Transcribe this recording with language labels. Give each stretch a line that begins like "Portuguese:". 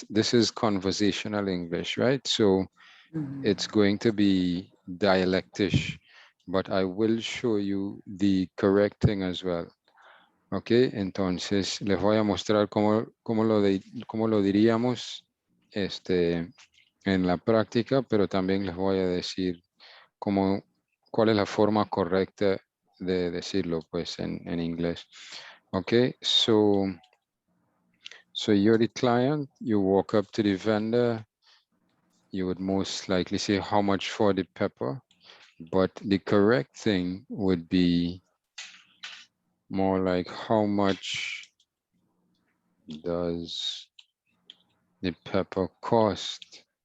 English: This is conversational English, right? So it's going to be dialectish, but I will show you the correct thing as well.
Spanish: Ok, entonces les voy a mostrar cómo lo diríamos en la práctica, pero también les voy a decir cuál es la forma correcta de decirlo pues en inglés.
English: Ok, so you're the client, you walk up to the vendor, you would most likely say how much for the pepper, but the correct thing would be more like how much does the pepper cost?